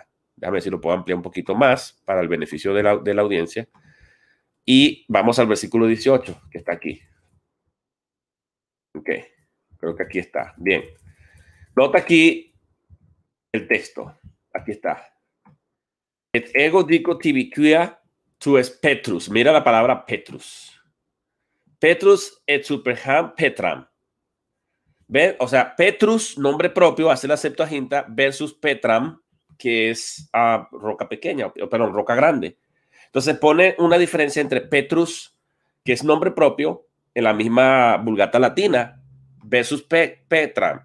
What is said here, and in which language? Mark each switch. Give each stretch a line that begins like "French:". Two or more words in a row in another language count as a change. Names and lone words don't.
Spanish: Déjame ver si lo puedo ampliar un poquito más para el beneficio de la audiencia. Y vamos al versículo 18, que está aquí. Ok, creo que aquí está. Bien. Nota aquí el texto. Aquí está.
Latin: Et ego dico tibiquia tu es Petrus.
Spanish: Mira la palabra Petrus.
Latin: Petrus et superham Petram.
Spanish: ¿Ven? O sea, Petrus, nombre propio, hace la Septuaginta, versus Petram, que es roca pequeña, perdón, roca grande. Entonces pone una diferencia entre Petrus, que es nombre propio, en la misma Vulgata Latina, versus Petram.